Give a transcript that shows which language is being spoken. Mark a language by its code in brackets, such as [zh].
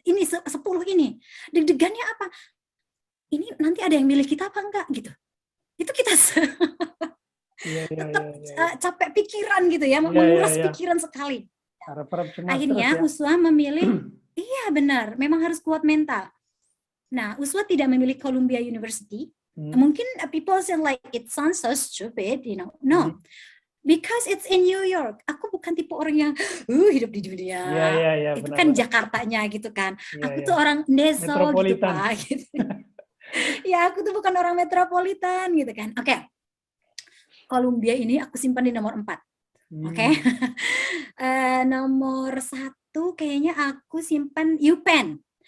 [id] Ini 10 ini. Deg-degannya apa? Ini nanti ada yang milih kita apa enggak gitu. Itu kita tetap capek pikiran gitu ya, menguras pikiran sekali. Akhirnya USWA memilih, iya benar, memang harus kuat mental. Nah, USWA tidak memilih Columbia University. [en] Mungkin people say like it sounds so stupid, you know. No, because it's in New York. [id] Aku bukan tipe orang yang hidup di dunia. Itu kan Jakartanya gitu kan. Aku tuh orang deso gitu Pak. Gitu. Ya, aku tuh bukan orang metropolitan gitu kan. Oke. Columbia ini aku simpan di nomor 4. Oke. Nomor 1 kayaknya aku simpan UPenn.